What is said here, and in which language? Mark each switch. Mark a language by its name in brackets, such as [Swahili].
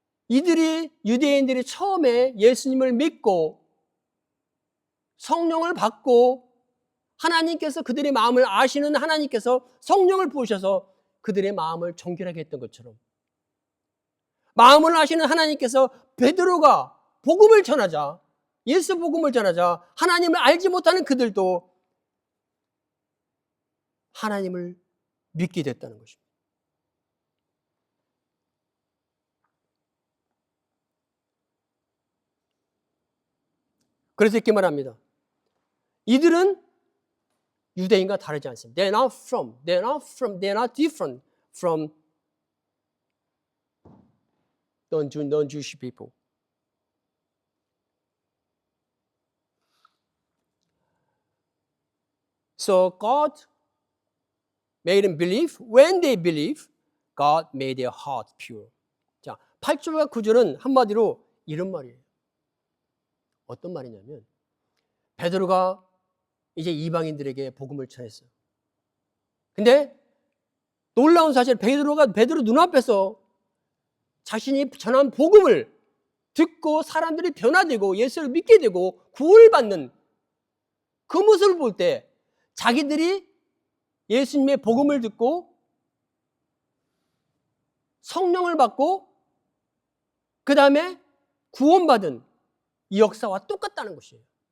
[Korean] 유대인들이 처음에 예수님을 믿고 성령을 받고 하나님께서 그들의 마음을 아시는 하나님께서 성령을 부으셔서 그들의 마음을 정결하게 했던 것처럼 마음을 아시는 하나님께서 베드로가 복음을 전하자 예수 복음을 전하자 하나님을 알지 못하는 그들도 하나님을 믿게 됐다는 것입니다. 그래서 이렇게 말합니다. 이들은 유대인과 다르지 않습니다. [English] They're not different from non-Jewish people. So God made them believe. When they believe, God made their heart pure. [Korean] 자, 8절과 9절은 한마디로 이런 말이에요. 어떤 말이냐면 베드로가 이제 이방인들에게 복음을 전했어요. 근데 놀라운 사실 베드로 눈앞에서 자신이 전한 복음을 듣고 사람들이 변화되고 예수를 믿게 되고 구원을 받는 그 모습을 볼 때 자기들이 예수님의 복음을 듣고 성령을 받고 그 다음에 구원받은 이 역사와 똑같다는 것이에요.